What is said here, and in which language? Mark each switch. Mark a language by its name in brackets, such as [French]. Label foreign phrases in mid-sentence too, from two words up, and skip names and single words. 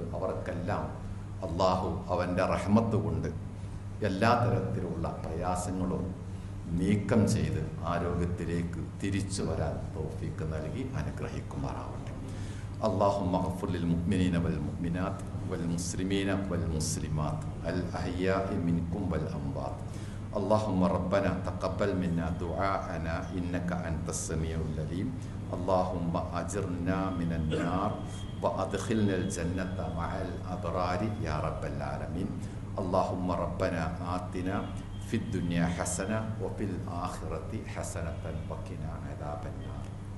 [Malayalam] അവർക്കെല്ലാം അള്ളാഹു അവൻ്റെ റഹ്മത്ത് കൊണ്ട് എല്ലാ തരത്തിലുള്ള പ്രയാസങ്ങളും നീക്കം ചെയ്ത് ആരോഗ്യത്തിലേക്ക് തിരിച്ചു വരാൻ തൗഫീഖ് നൽകി അനുഗ്രഹിക്കുമാറാവട്ടെ. [Arabic] اللهم اغفر للمؤمنين والمؤمنات والمسلمين والمسلمات الأحياء منكم والأموات. اللهم ربنا تقبل منا دعاءنا إنك أنت السميع العليم. اللهم أجرنا من النار وأدخلنا الجنة مع الأبرار يا رب العالمين. اللهم ربنا آتنا في الدنيا حسنة وفي الآخرة حسنة وقنا عذاب النار.